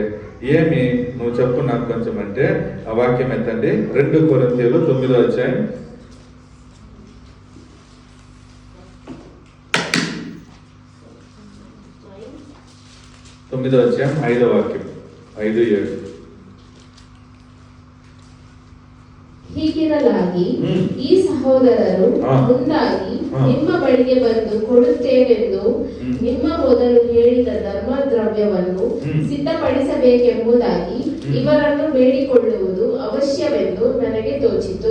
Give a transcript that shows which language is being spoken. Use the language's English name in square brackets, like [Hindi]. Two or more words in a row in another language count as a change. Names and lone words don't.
[Telugu] ఏమి నువ్వు చెప్పు నాకు కొంచెం అంటే ఆ వాక్యం ఎత్తండి. 2 కొరింథీయులు 9వ అధ్యాయం 5వ వాక్యం 5-7. [Kannada] ಹೀಗಿರಲಾಗಿ ಈ ಸಹೋದರರು ಮುಂದಾಗಿ ನಿಮ್ಮ ಬಳಿಗೆ ಬಂದು ಕೊಡುತ್ತೇವೆಂದು ನಿಮ್ಮ ಮೊದಲು ಹೇಳಿದ ಧರ್ಮದ್ರವ್ಯವನ್ನು ಸಿದ್ಧಪಡಿಸಬೇಕೆಂಬುದಾಗಿ ಇವರನ್ನು ಬೇಡಿಕೊಳ್ಳುವುದು ಅವಶ್ಯವೆಂದು ನನಗೆ ತೋಚಿತು.